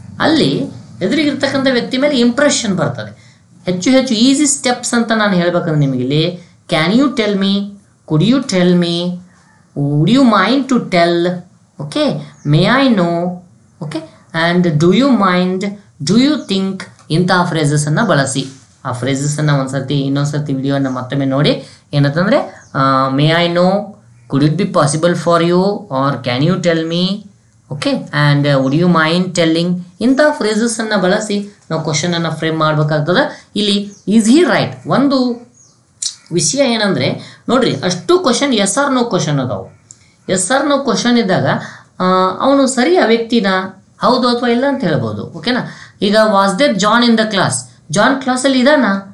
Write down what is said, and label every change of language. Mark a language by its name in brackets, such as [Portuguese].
[Kannada] ಅಲ್ಲಿ ಎದುರಿಗಿರ್ತಕ್ಕಂಥ ವ್ಯಕ್ತಿ ಮೇಲೆ ಇಂಪ್ರೆಷನ್ ಬರ್ತದೆ. ಹೆಚ್ಚು ಹೆಚ್ಚು ಈಸಿ ಸ್ಟೆಪ್ಸ್ ಅಂತ ನಾನು ಹೇಳ್ಬೇಕಂದ್ರೆ ನಿಮಗೆ ಇಲ್ಲಿ [English] can you tell me, could you tell me, would you mind to tell, okay, may I know, okay, and do you mind, do you think, [Kannada] ಇಂತಹ ಫ್ರೇಸಸನ್ನು ಬಳಸಿ. ಆ ಫ್ರೇಸಸನ್ನು ಇನ್ನೊಂದು ಸರ್ತಿ ವಿಡಿಯೋನ ಮತ್ತೊಮ್ಮೆ ನೋಡಿ. [English] ಏನಂತಂದರೆ may I know, could it be possible for you, or can you tell me, okay, and would you mind telling, [Kannada] ಇಂಥ ಫ್ರೇಸಸನ್ನು ಬಳಸಿ ನಾವು ಕ್ವಶನನ್ನು ಫ್ರೇಮ್ ಮಾಡಬೇಕಾಗ್ತದೆ. [English] ಇಲ್ಲಿ is he right? [Kannada] ಒಂದು ವಿಷಯ ಏನಂದರೆ ನೋಡ್ರಿ, ಅಷ್ಟು question S R no question ಅದಾವು. ಎಸ್ ಆರ್ ನೋ ಕ್ವಶನ್ ಇದ್ದಾಗ ಅವನು ಸರಿ ಆ ವ್ಯಕ್ತಿನ ಹೌದು ಅಥವಾ ಇಲ್ಲ ಅಂತ ಹೇಳ್ಬೋದು. [English] ಓಕೆನಾ? ಈಗ was there John in the class? [Kannada] John ಕ್ಲಾಸಲ್ಲಿ ಇದಾನ?